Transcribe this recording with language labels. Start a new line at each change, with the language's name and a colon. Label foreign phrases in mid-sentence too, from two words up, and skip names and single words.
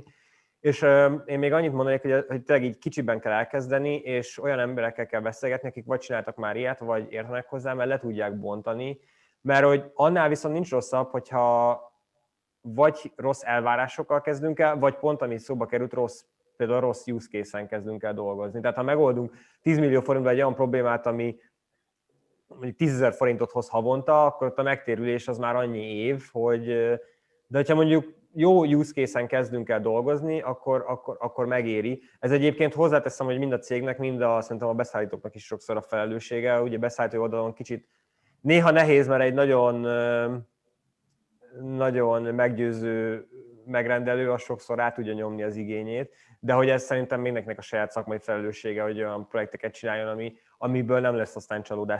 Hungarian: És én még annyit mondanék, hogy tényleg így kicsiben kell elkezdeni, és olyan emberekkel kell beszélgetni, akik vagy csináltak már ilyet, vagy értenek hozzá, mert le tudják bontani. Mert hogy annál viszont nincs rosszabb, hogyha vagy rossz elvárásokkal kezdünk el, vagy pont, ami szóba került, például rossz
English: use case-en
Hungarian: kezdünk el dolgozni. Tehát ha megoldunk 10 millió forintba egy olyan problémát, ami mondjuk 10 000 forintot hoz havonta, akkor ott a megtérülés az már annyi év, hogy de hogyha mondjuk jó
English: use case-en
Hungarian: kezdünk el dolgozni, akkor megéri. Ez egyébként hozzáteszem, hogy mind a cégnek, szerintem a beszállítóknak is sokszor a felelőssége. Ugye beszállító oldalon kicsit néha nehéz, mert egy nagyon meggyőző megrendelő az sokszor rá tudja nyomni az igényét, de hogy ez szerintem mindenkinek a saját szakmai felelőssége, hogy olyan projekteket csináljon, amiből nem lesz aztán csalódás.